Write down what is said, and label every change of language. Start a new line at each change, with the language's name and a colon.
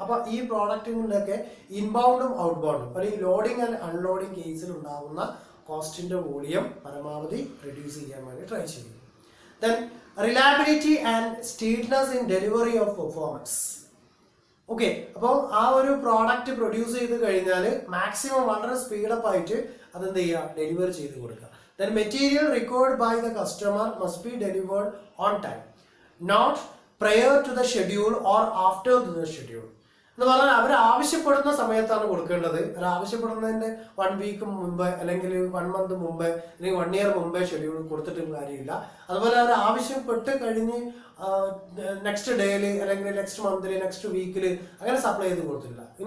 Malayalam: അപ്പോൾ ഈ പ്രോഡക്റ്റിൻ്റെയൊക്കെ ഇൻബൗണ്ടും ഔട്ട്ബൗണ്ടും അല്ലെങ്കിൽ ലോഡിംഗ് ആൻഡ് അൺലോഡിംഗ് കേസിൽ ഉണ്ടാകുന്ന കോസ്റ്റിന്റെ വോളിയം പരമാവധി റെഡ്യൂസ് ചെയ്യാൻ വേണ്ടി ട്രൈ ചെയ്യും.
English: Then reliability and steadiness in delivery of performance.
Malayalam: Okay, അപ്പോൾ ആ ഒരു പ്രോഡക്റ്റ് പ്രൊഡ്യൂസ് ചെയ്ത് കഴിഞ്ഞാൽ മാക്സിമം വളരെ സ്പീഡപ്പ് ആയിട്ട് അതെന്ത് ചെയ്യുക, ഡെലിവർ ചെയ്ത് കൊടുക്കുക.
English: Then material required by the customer must be delivered on time, not prior to the schedule or after the schedule.
Malayalam: എന്ന് പറഞ്ഞാൽ അവർ ആവശ്യപ്പെടുന്ന സമയത്താണ് കൊടുക്കേണ്ടത്. അവർ ആവശ്യപ്പെടുന്നതിന്റെ 1 വീക്ക് മുമ്പ് അല്ലെങ്കിൽ 1 മന്ത് മുമ്പ് അല്ലെങ്കിൽ 1 ഇയർ മുമ്പേ ഷെഡ്യൂൾ കൊടുത്തിട്ടും കാര്യമില്ല. അതുപോലെ അവർ ആവശ്യപ്പെട്ട് കഴിഞ്ഞ് നെക്സ്റ്റ് ഡേയിൽ അല്ലെങ്കിൽ നെക്സ്റ്റ് മന്തിൽ നെക്സ്റ്റ് വീക്കിൽ അങ്ങനെ സപ്ലൈ ചെയ്ത് കൊടുത്തില്ല.